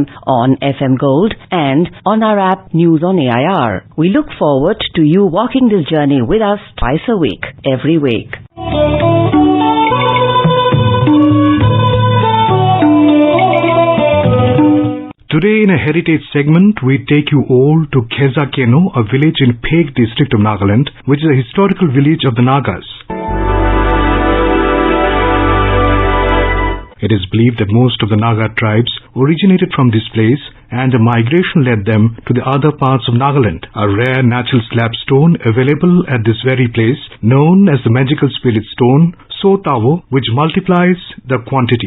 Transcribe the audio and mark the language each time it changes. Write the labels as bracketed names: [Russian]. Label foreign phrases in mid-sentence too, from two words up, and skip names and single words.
[English] on FM Gold and on our app News on AIR. We look forward to you walking this journey with us twice a week, every week. Today in a heritage segment, we take you all to Khezakeno, a village in Phek district of Nagaland, which is a historical village of the Nagas. It is believed that most of the Naga tribes originated from this place, and a migration led them to the other parts of Nagaland. A rare natural slab stone available at this very place, known as the magical spirit stone, Sotawo, which multiplies the quantity.